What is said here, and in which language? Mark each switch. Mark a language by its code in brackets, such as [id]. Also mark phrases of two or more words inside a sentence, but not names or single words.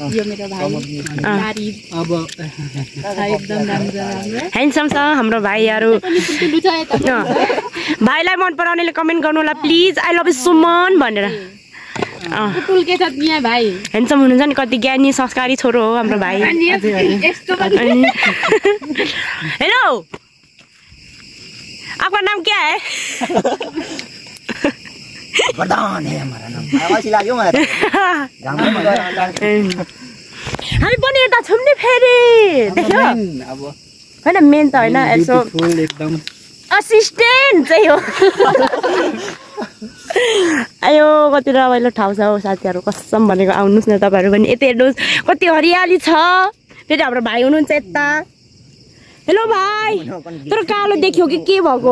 [ne] यो मेरो भाइ अब एकदम राम्रो ह्यान्डसम छ हाम्रो भाइहरू। भाइलाई मन पराउनेले कमेन्ट गर्नु होला प्लिज, [en] I love you [ne] सुमन भनेर। ह्यान्डसम हुनुहुन्छ नि, कति ज्ञानी संस्कारी छोरो हो हाम्रो भाइ। हेलो, [hi] आपका नाम क्या है? वरदान है हमारा नाम। [ne] आवाज लाग्यो मलाई। हामी पनि यता छौँ नि फेरि। देख्यो? अब होइन मेन त होइन यसो फुल एकदम असिस्टेन्ट चाहिँ हो आयो कति रमाइलो ठाउँ छ हौ साथीहरू कसम भनेको आउनुहोस् न तपाईँहरू पनि यता हेर्नुहोस् कति हरियाली छ फेरि हाम्रो भाइ हुनुहुन्छ यता हेलो भाइ तर कालो देख्यो कि के भएको